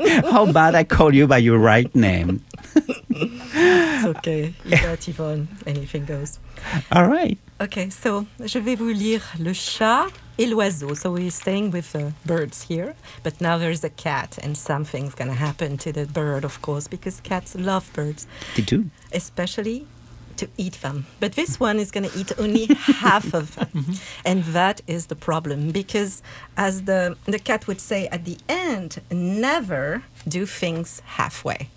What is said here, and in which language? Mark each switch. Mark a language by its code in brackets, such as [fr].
[en] How about I call you by your right name? It's okay. Yvette, Yvonne, anything goes. All right. Okay, so [fr] je vais vous lire Le chat et l'oiseau. [en] So we're staying with the birds here, but now there's a cat and something's going to happen to the bird, of course, because cats love birds. They do. Especially to eat them. But this one is going to eat only half of them. Mm-hmm. And that is the problem. Because as the cat would say at the end, never do things halfway.